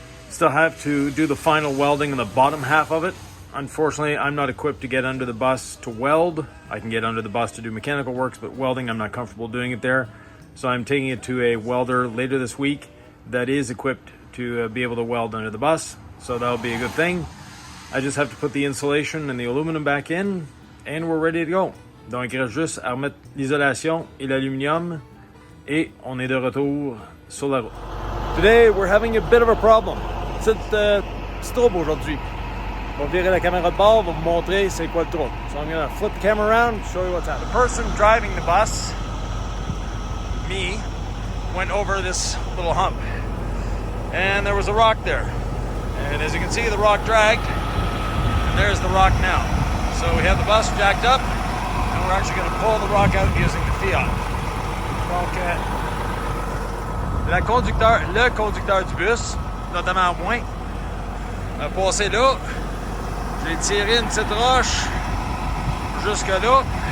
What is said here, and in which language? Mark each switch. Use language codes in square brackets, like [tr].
[en] Still have to do the final welding in the bottom half of it. Unfortunately, I'm not equipped to get under the bus to weld. I can get under the bus to do mechanical works, but welding, I'm not comfortable doing it there. So I'm taking it to a welder later this week that is equipped to be able to weld under the bus. So that'll be a good thing. I just have to put the insulation and the aluminum back in, and we're ready to go. [fr] Donc, il reste juste à remettre l'isolation et l'aluminium, et on est de retour sur la route. [en] Today, we're having a bit of a problem. [fr] C'est strobe aujourd'hui. On va virer la caméra de bord, on va vous montrer c'est quoi le trouble. [en] So I'm going to flip the camera around, show you what's happening. The person driving the bus, me, went over this little hump. And there was a rock there. And as you can see, the rock dragged. And there's the rock now. So we have the bus jacked up, and we're actually going to pull the rock out using the Fiat. [fr] Donc, le conducteur du bus, notamment moi, a passé là. J'ai tiré une petite roche jusque là.